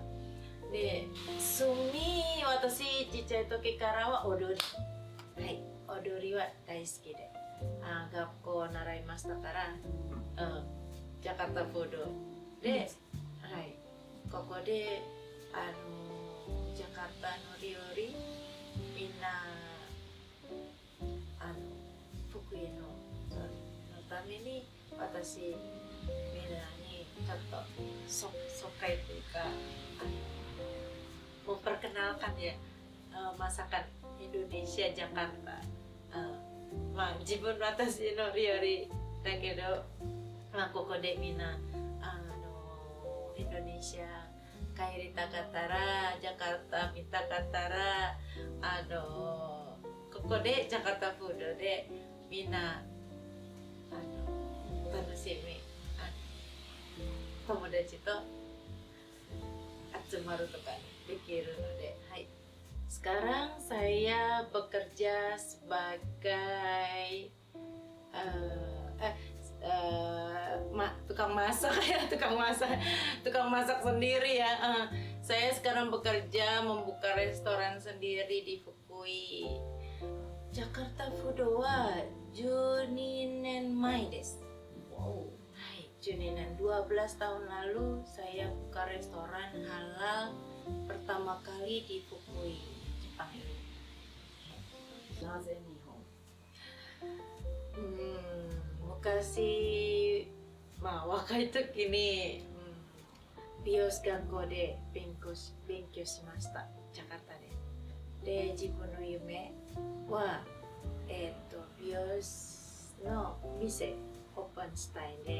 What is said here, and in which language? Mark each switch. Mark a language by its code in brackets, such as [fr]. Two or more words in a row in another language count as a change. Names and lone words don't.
[ja] で、私ちっちゃい時からは踊り、はい、踊りは大好きで、学校を習いましたから、ジャカルタフードで、はい、ここでジャカルタの料理みんな福井のために私みんなにちょっと疎開というか [id] memperkenalkan ya masakan Indonesia Jakarta、 [ja] 自分の私の料理だけど、ここでみんなインドネシア帰りたかったらジャカルタ見たかったらここでジャカルタフードでみんな楽しみ友達と集まるとかできるので、はい。 [id] Sekarang saya bekerja sebagai tukang masak ya, tukang masak sendiri ya. Saya sekarang bekerja membuka restoran sendiri di Fukui. [ja] Jakarta Food wa 12 年前です。 Wow. [id] 12年 12 tahun lalu saya buka restoran halal pertama kali di Fukui, Jepang ini. [ja] なぜ日本？昔、若い時に、美容師学校で勉強しました、ジャカルタで。で、自分の夢は、美容師の店オープンしたい